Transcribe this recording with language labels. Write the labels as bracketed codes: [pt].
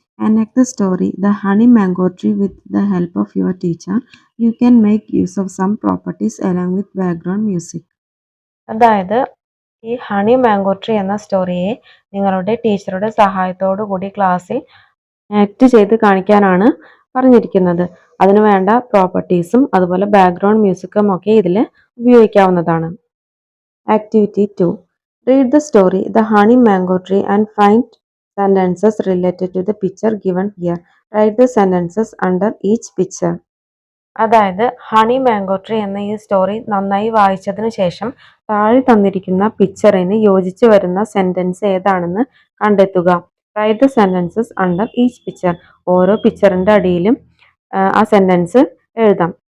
[en] Enact the story The Honey Mango Tree with the help of your teacher. You can make use of some properties along with background music. [ml] അതായത് ഈ honey mango tree എന്ന സ്റ്റോറിയെ നിങ്ങളുടെ ടീച്ചറുടെ സഹായത്തോടു കൂടി ക്ലാസ്സിൽ act ചെയ്ത് കാണിക്കാനാണ് പറഞ്ഞിരിക്കുന്നത്. അതിനു വേണ്ട പ്രോപ്പർട്ടീസും അതുപോലെ ബാക്ക്ഗ്രൗണ്ട് മ്യൂസിക്കും ഒക്കെ ഇതിൽ ഉപയോഗിക്കാവുന്നതാണ്. [en] Activity 2, read the story the honey mango tree and find sentences related to the picture given here. Write the sentences under each picture. [ml] അതായത് ഹണി മാംഗോ ട്രീ എന്ന ഈ സ്റ്റോറി നന്നായി വായിച്ചതിന് ശേഷം താഴെ തന്നിരിക്കുന്ന പിക്ചറിന് യോജിച്ചു വരുന്ന സെന്റൻസ് ഏതാണെന്ന് കണ്ടെത്തുക. [en] Write the sentences under each picture. [ml] ഓരോ പിക്ചറിന്റെ അടിയിലും ആ സെന്റൻസ് എഴുതാം.